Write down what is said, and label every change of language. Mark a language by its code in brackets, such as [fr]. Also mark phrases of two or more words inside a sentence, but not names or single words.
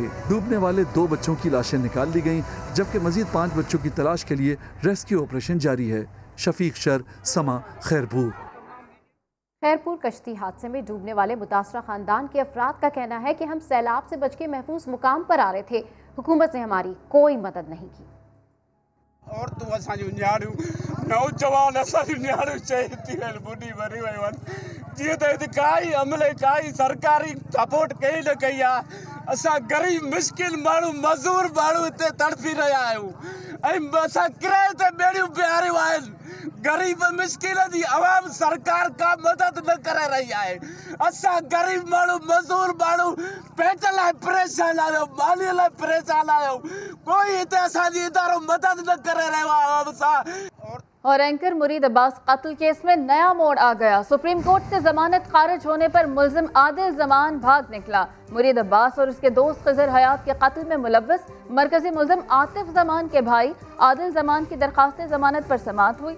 [ur] ڈوبنے والے 2 بچوں کی لاشیں نکال لی گئیں، جبکہ مزید 5 بچوں کی تلاش کے لیے ریسکیو آپریشن جاری ہے. شفیق شر، سما، خیرپور. خیرپور کشتی حادثے میں ڈوبنے والے متاثرہ خاندان کے افراد کا کہنا ہے کہ ہم سیلاب سے بچ کے محفوظ مقام پر آ رہے تھے. حکومت نے ہماری کوئی مدد نہیں کی. [sd] और तू असांजो न्याणियूं नौजवान असांजो न्याणियूं चई वञनि बुढी मरी वयूं आहिनि। जीअं त हिते काई अमले काई सरकारी सपोर्ट कई न कई आहे। असां गरीब मिस्किन माण्हू मज़दूर माण्हू हिते तड़फी रहिया आहियूं ऐं असां किराए ते ॿेड़ियूं बीहारियूं आहिनि। [ur] غریب مسکین جی عوام سرکار کا مدد نہ کرے رہی ہے. [sd] असां गरीब माण्हू मज़दूर माण्हू पेट लाइ परेशान आहियूं, मानी लाइ परेशान आहियूं। कोई हिते असांजी इदारो मदद न करे रहियो आहे आवाम सां। [ur] اور اینکر مرید عباس قتل کیس میں نیا موڑ آ گیا. سپریم کورٹ سے ضمانت خارج ہونے پر ملزم عادل زمان بھاگ نکلا. مرید عباس اور اس کے دوست خضر حیات کے قتل میں ملوث مرکزی ملزم عاطف زمان کے بھائی عادل زمان کی درخواست ضمانت پر سماعت ہوئی.